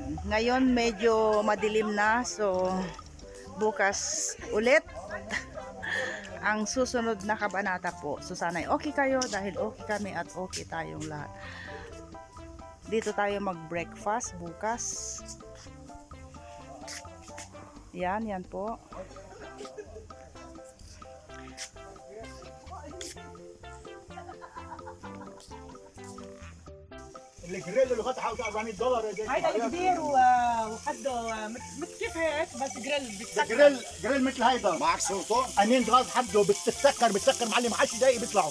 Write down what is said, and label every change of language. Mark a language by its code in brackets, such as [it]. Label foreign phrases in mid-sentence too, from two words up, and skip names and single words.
[tl] Ngayon medyo madilim na, so bukas ulit ang susunod na kabanata po. So sana'y okay kayo dahil okay kami at okay tayong lahat. Dito tayo mag-breakfast bukas. Yan po. [ar] الجريل اللي فتحه $400 هيدا الكبير وحده كيف هيك بس جريل بتسكر جريل مثل هيدا معك سلطان انين غاز حده بتسكر معلم 10 دقايق بيطلعوا